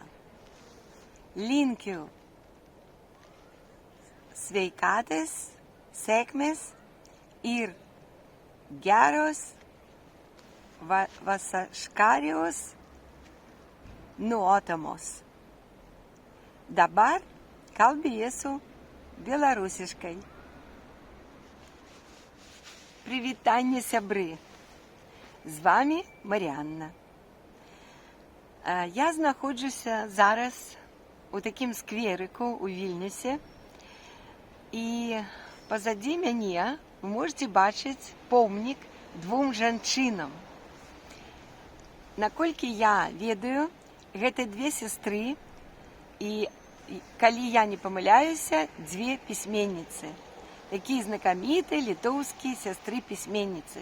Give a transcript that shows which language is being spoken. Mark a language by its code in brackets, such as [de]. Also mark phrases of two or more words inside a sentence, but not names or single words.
[lt] Linkiu sveikatos, sėkmės ir geros vasariškos nuotaikos. Dabar kalbėsiu белорусішкай. [uk] Привітання, сябры! З вами Маріанна. Я знаходжуся зараз у такім скверику у Вільнюсі. І позаді мяне ви можете бачити [be] помнік 2 жанчынам. Наколькі я ведаю, гэта 2 сестры, і калі я не памыляюся, 2 пісьменніцы. Такія знакамітыя літоўскія сястры-пісьменніцы.